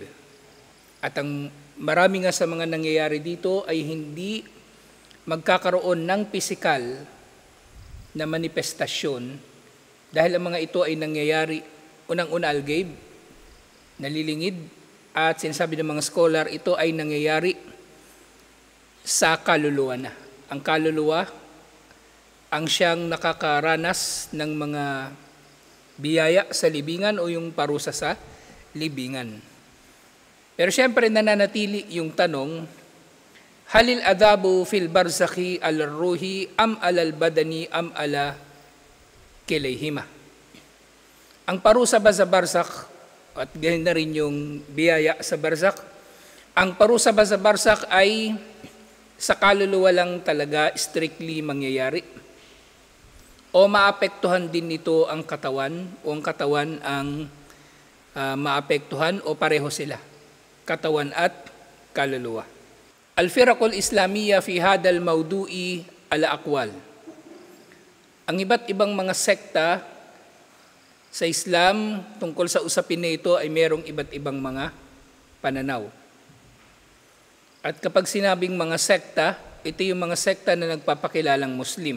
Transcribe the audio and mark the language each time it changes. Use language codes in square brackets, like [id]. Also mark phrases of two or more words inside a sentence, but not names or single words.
[tl] At ang marami nga sa mga nangyayari dito ay hindi magkakaroon ng pisikal na manifestasyon dahil ang mga ito ay nangyayari unang-una al-ghaib, nalilingid, at sinasabi ng mga scholar, ito ay nangyayari sa kaluluwa na. Ang kaluluwa ang siyang nakakaranas ng mga biyaya sa libingan o yung parusa sa libingan. Pero siyempre nananatili yung tanong, [ar] هل العذاب في البرزخ الروح أم على البدن أم على كليهما. [tl] Ang parusa ba sa barzakh, at ganyan na rin yung biyaya sa barzakh, ang parusa ba sa barzakh ay sa kaluluwa lang talaga strictly mangyayari? O maapektuhan din nito ang katawan o ang katawan ang maapektuhan o pareho sila? Katawan at kaluluwa. [ar] الفرق الإسلامية في هذا الموضوع على أقوال. [tl] Ang iba't ibang mga sekta sa Islam tungkol sa usapin na ito ay merong iba't ibang mga pananaw. At kapag sinabing mga sekta, ito yung mga sekta na nagpapakilalang Muslim.